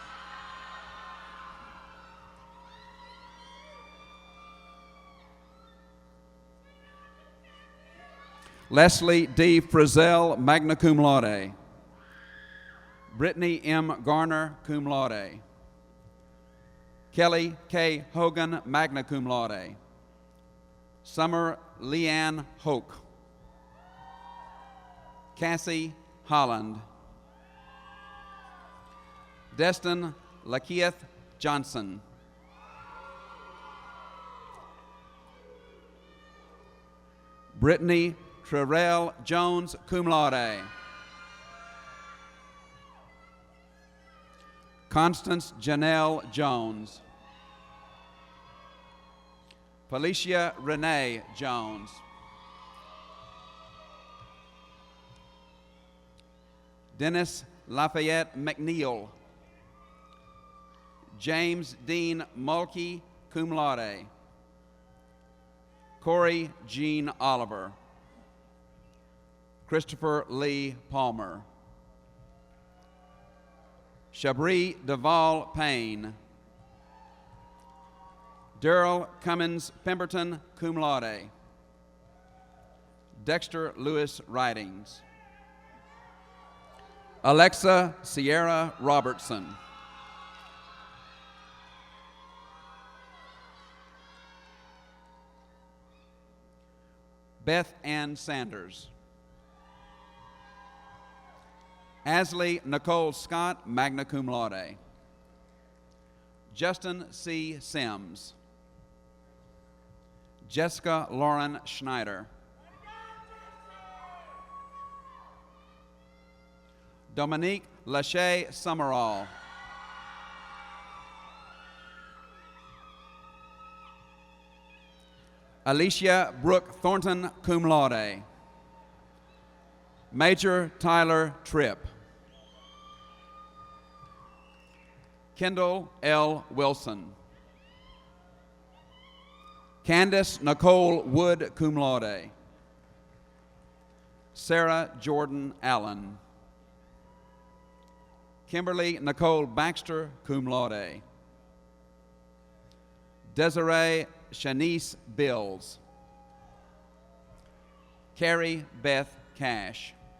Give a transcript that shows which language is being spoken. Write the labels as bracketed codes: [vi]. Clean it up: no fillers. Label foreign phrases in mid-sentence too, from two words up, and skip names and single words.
[en] Leslie D. Frizzell, [la] magna cum laude. [en] Brittany M. Garner, [la] cum laude. [en] Kelly K. Hogan, [la] magna cum laude. [en] Summer Leanne Hoke. Cassie Holland. Destin Lakeith Johnson. Brittany Terrell Jones, [la] cum laude. [en] Constance Janelle Jones. Felicia Renee Jones. Dennis Lafayette McNeil. James Dean Mulkey, [la] cum laude. [en] Corey Jean Oliver. Christopher Lee Palmer. Shabri Duvall Payne. Daryl Cummins Pemberton, [la] cum laude. [en] Dexter Lewis Ridings. Alexa Sierra Robertson. Beth Ann Sanders. Asley Nicole Scott, [la] magna cum laude. [en] Justin C. Sims. Jessica Lauren Schneider. Dominique Lachey Summerall. Alicia Brooke Thornton, [la] cum laude. [en] Major Tyler Tripp. Kendall L. Wilson. Candace Nicole Wood, [la] cum laude. [en] Sarah Jordan Allen. Kimberly Nicole Baxter, [la] cum laude. [en] Desiree Shanice Bills. Carrie Beth Cash.